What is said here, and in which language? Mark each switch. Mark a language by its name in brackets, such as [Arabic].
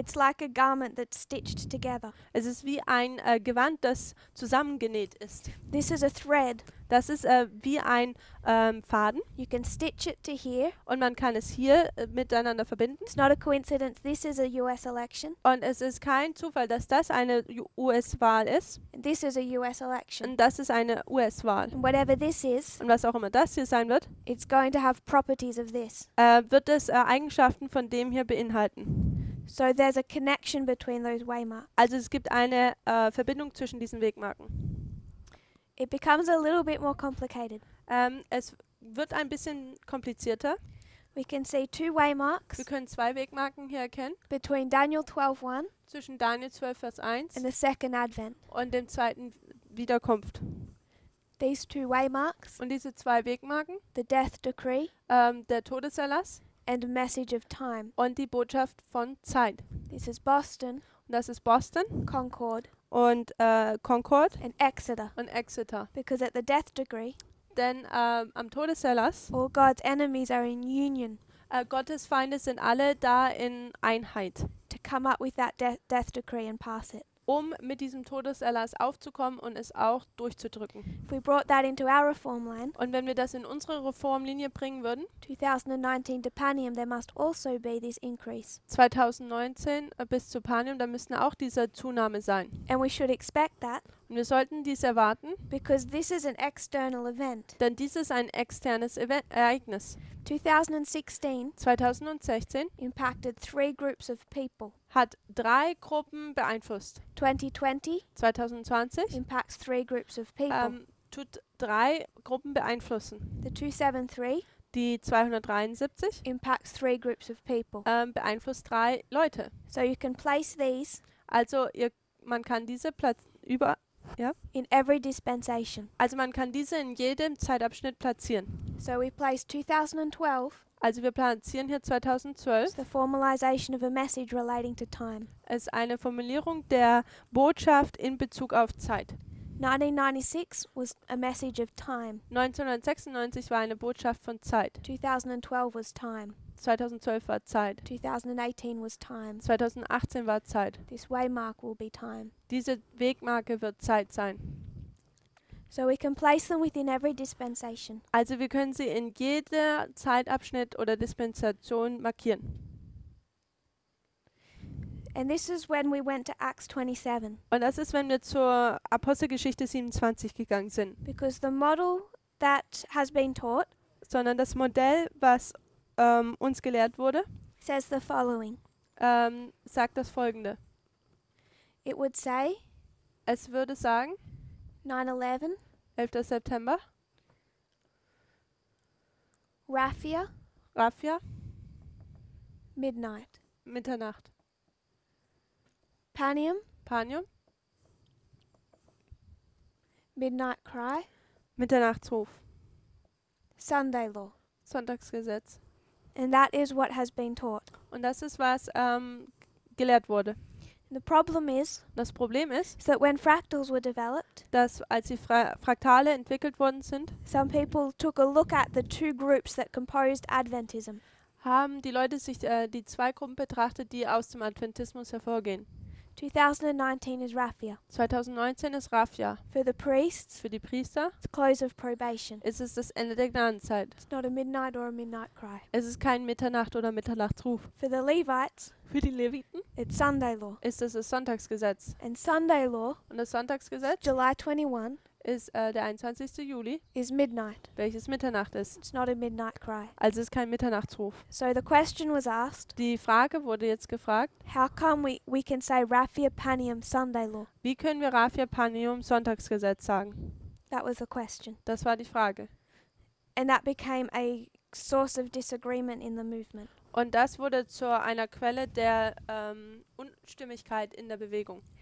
[English] It's like a garment that's stitched together. [German] Es ist wie ein Gewand, das zusammengenäht ist. [English] This is a thread. [German] Das ist wie ein Faden [English] You can stitch it to here. [German] und man kann es hier miteinander verbinden. [English] It's not a coincidence. This is a US election. [German] Und es ist kein Zufall, dass das eine US-Wahl ist [English] And this is a US election. [German] und das ist eine US-Wahl. [English] And whatever this is, [German] Und was auch immer das hier sein wird, [English] it's going to have properties of this. [German] wird es Eigenschaften von dem hier beinhalten. [English] So there's a connection between those waymarks. [German] Also es gibt eine Verbindung zwischen diesen Wegmarken. [English] It becomes a little bit more complicated. [German] Es wird ein bisschen komplizierter. [English] We can see two waymarks [German] Wir können zwei Wegmarken hier erkennen, [English] between Daniel 12:1 [German] zwischen Daniel 12, Vers 1 [English] and the second advent. [German] und dem zweiten Wiederkunft. [English] These two waymarks, [German] Und diese zwei Wegmarken, [English] the death decree [German] der Todeserlass [English] and a message of time. [German] und die Botschaft von Zeit. [English] This is Boston, [German] Und das ist Boston [English] Concord, [German] und Concord [English] and Exeter. [German] und Exeter. [English] Because at the death decree, [German] Denn am Todeserlass, [English] all God's enemies are in union [German] Gottes Feinde sind alle da in Einheit, [English] to come up with that death decree and pass it. [German] um mit diesem Todeserlass aufzukommen und es auch durchzudrücken. [English] If we brought that into our reform line, [German] Und wenn wir das in unsere Reformlinie bringen würden, [English] 2019 to Panium, there must also be this increase. [German] 2019 bis zu Panium, da müsste auch diese Zunahme sein. [English] And we should expect that [German] Und wir sollten dies erwarten, [English] because this is an external event. [German] denn dies ist ein externes Ereignis. [English] 2016 [German] 2016 [English] impacted three groups of people. [German] hat 3 Gruppen beeinflusst. [English] 2020 [German] 2020 [English] impacts three groups of people. [German] tut 3 Gruppen beeinflussen. [English] The 273 [German] Die 273 [English] impacts three groups of people. [German] beeinflusst 3 Leute. [English] So you can place these [German] Also man kann diese [English] in every dispensation. [German] also man kann diese in jedem Zeitabschnitt platzieren. [English] So we place 2012 [German] Also wir platzieren hier [English] as [German] 2012. [English] the formalization of a message relating to time. [German] Es ist eine Formulierung der Botschaft in Bezug auf Zeit. [English] 1996 was a message of time. [German] 1996 war eine Botschaft von Zeit. [English] 2012 was time. [German] 2012 war Zeit. [English] 2018 was time. [German] 2018 war Zeit. [English] This waymark will be time. [German] Diese Wegmarke wird Zeit sein. [English] So we can place them within every dispensation. [German] Also wir können sie in jeder Zeitabschnitt oder Dispensation markieren. [English] And this is when we went to Acts 27. [German] Und das ist, wenn wir zur Apostelgeschichte 27 gegangen sind. [English] Because the model that has been taught [German] Sondern das Modell, was uns gelehrt wurde, [English] says the following. [German] sagt das Folgende. [English] It would say [German] Es würde sagen, [English] 9/11, [German] 11. September, [English] Raphia, [German] Raphia, [English] midnight. [German] Mitternacht. [English] Panium, [German] Panium, [English] midnight cry. [German] Mitternachtsruf. [English] Sunday law. [German] Sonntagsgesetz. [English] And that is what has been taught. [German] Und das ist, was gelehrt wurde. [English] The problem is [German] Das Problem ist, [English] that when fractals were developed, [German] dass als die Fraktale entwickelt worden sind, [English] some people took a look at the two groups that composed Adventism. [German] haben die Leute sich die zwei Gruppen betrachtet, die aus dem Adventismus hervorgehen. [English] 2019 is Raphia. [German] 2019 ist Raphia. [English] For the priests, [German] Für die Priester [English] it's close of probation. [German] ist es das Ende der Gnadenzeit. [English] It's not a midnight or a midnight cry. [German] Es ist kein Mitternacht- oder Mitternachtsruf. [English] For the Levites, [German] Für die Leviten [English] it's Sunday law. [German] ist es das Sonntagsgesetz. [English] And Sunday law, [German] Und das Sonntagsgesetz [English] July 21, [German] ist der 21. Juli, [English] is midnight. [German] welches Mitternacht ist. [English] It's not a midnight cry. [German] Also es ist kein Mitternachtsruf. [English] So the question was asked, [German] Die Frage wurde jetzt gefragt, [English] how come we can say Raphia Panium Sunday law? [German] wie können wir Raphia Panium Sonntagsgesetz sagen? [English] That was the question. [German] Das war die Frage. [English] And that became a source of disagreement in the movement. [German] Und das wurde zu einer Quelle der Unstimmigkeit in der Bewegung.